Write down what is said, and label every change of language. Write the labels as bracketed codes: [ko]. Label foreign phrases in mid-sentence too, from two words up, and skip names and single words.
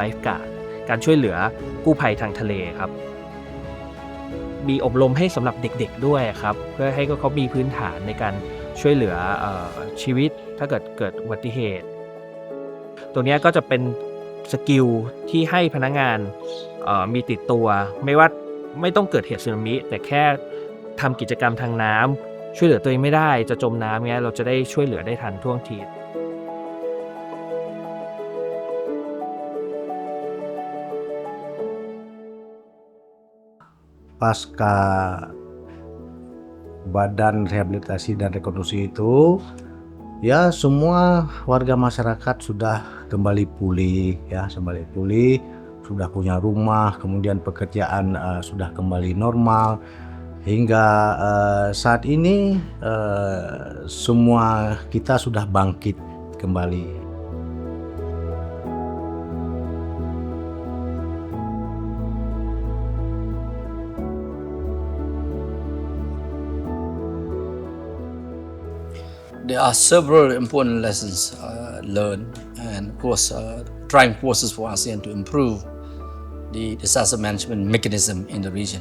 [th] ฟ์การ์ดการช่วยเหลือกู้ภัยทางทะเลครับมีอบรมให้สำหรับเด็กๆด้วยครับเพื่อให้เขามีพื้นฐานในการช่วยเหลือชีวิตถ้าเกิดอุบัติเหตุตัวนี้ก็จะเป็นสกิลที่ให้พนักงานมีติดตัวไม่ต้องเกิดเหตุสึนามิแต่แค่ทำกิจกรรมทางน้ำช่วยเหลือตัวเองไม่ได้จะจมน้ำเงี้ยเราจะได้ช่วยเหลือได้ทันท่วงที [id] Pasca Badan Rehabilitasi dan Rekonstruksi itu, ya semua warga masyarakat sudah kembali pulih, sudah punya rumah, kemudian pekerjaan sudah kembali normal, hingga saat ini semua kita sudah bangkit kembali. [en] There are several important lessons learned and of course driving forces for ASEAN to improve the disaster management mechanism in the region.